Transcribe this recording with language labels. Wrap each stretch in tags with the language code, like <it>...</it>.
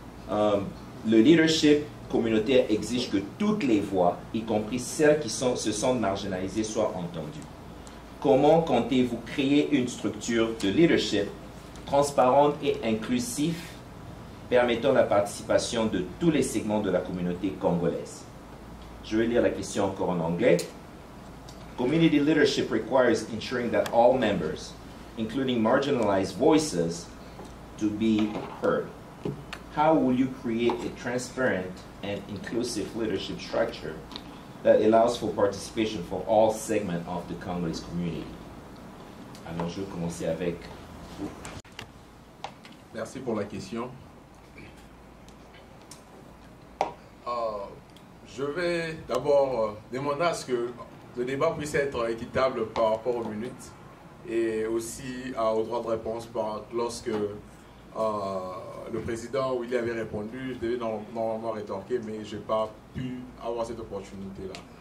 <fr>Le leadership communautaire exige que toutes les voix, y compris celles qui se sentent marginalisées, soient entendues. Comment comptez-vous créer une structure de leadership transparente et inclusive permettant la participation de tous les segments de la communauté congolaise? Je vais lire la question encore en anglais.</fr> <en>Community leadership requires ensuring that all members, including marginalized voices, to be heard. How will you create a transparent and inclusive leadership structure that allows for participation for all segments of the Congolese community?</en> <fr>Alors, je vais commencer avec vous. Merci pour la question. Je vais d'abord demander à ce que le débat puisse être équitable par rapport aux minutes et aussi au droit de réponse lorsque le président Willy avait répondu, je devais normalement rétorquer, mais je n'ai pas pu avoir cette opportunité-là.</fr>